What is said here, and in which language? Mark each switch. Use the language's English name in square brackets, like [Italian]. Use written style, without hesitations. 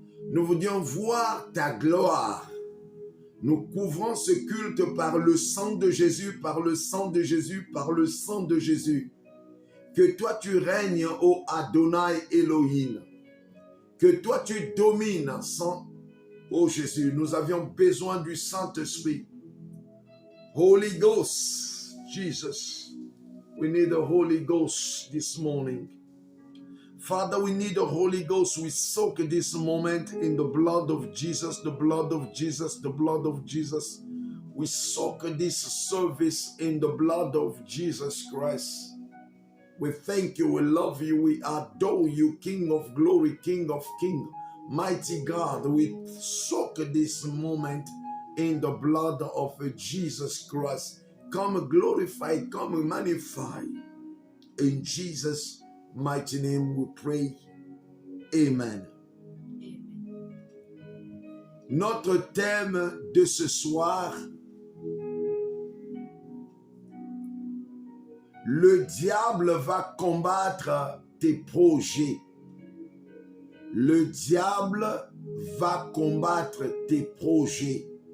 [French] Nous voulions voir ta gloire. Nous couvrons ce culte par le sang de Jésus, par le sang de Jésus, par le sang de Jésus. Que toi tu règnes, ô Adonai Elohim. Que toi tu domines, ô Jésus. Nous avions besoin du Saint-Esprit. [English] Holy Ghost, Jesus. We need the Holy Ghost this morning. Father, we need the Holy Ghost. We soak this moment in the blood of Jesus, the blood of Jesus, the blood of Jesus. We soak this service in the blood of Jesus Christ. We thank you, we love you, we adore you, King of glory, King of kings, mighty God. We soak this moment in the blood of Jesus Christ. Come glorify, come magnify. In Jesus' mighty name we pray. Amen. [French] Notre thème de ce soir, le diable va combattre tes projets. Le diable va combattre tes projets.